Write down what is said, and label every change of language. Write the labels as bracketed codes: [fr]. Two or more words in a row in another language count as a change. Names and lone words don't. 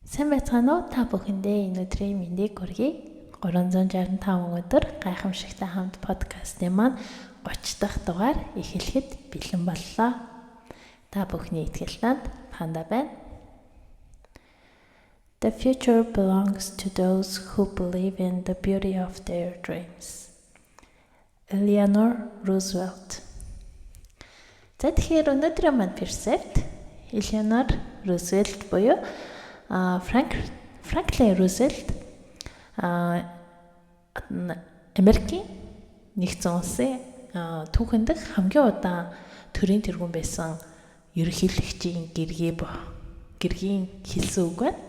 [mn] байцгаана уу? Та бүхэндээ энэ өдрийн мэндийг хүргэе. 365 өдөр гайхамшигтай хамт подкастын маань 30 дахь дугаар эхлэхэд бэлэн боллоо. Та бүхний итгэлтэнд Панда байна. [en] The future belongs to those who believe in the beauty of their dreams. Eleanor Roosevelt. [mn] За тэгэхээр өнөөдрийн маань перцепт Eleanor Roosevelt буюу Franklin Roosevelt Америкийн нэгдсэн улсын түүхэн дэх хамгийн удаан төрийн тэргүүн байсан ерөнхийлөгчийн гэргийн хэлсэн үг байна.